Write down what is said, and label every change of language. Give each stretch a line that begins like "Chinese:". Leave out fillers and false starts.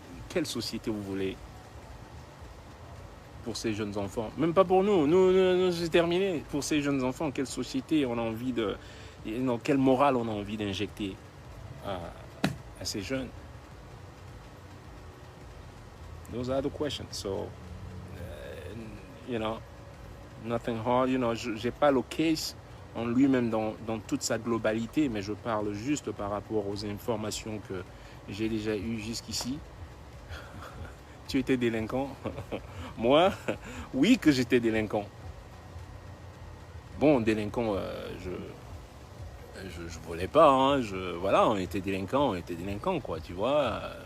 French: Quelle société vous voulez pour ces jeunes enfants? Même pas pour nous. Nous c'est terminé. Pour ces jeunes enfants, quelle société on a envie de... Non, quelle morale on a envie d'injecter à ces jeunes?
English: Those are the questions. So, you know, nothing hard. You know,
French: j'ai pas le case en lui-même dans toute sa globalité, mais je parle juste par rapport aux informations que j'ai déjà eues jusqu'ici. Tu étais délinquant? Moi, oui que j'étais délinquant. Bon, délinquant, je volais pas, hein, voilà, on était délinquant, quoi, tu vois.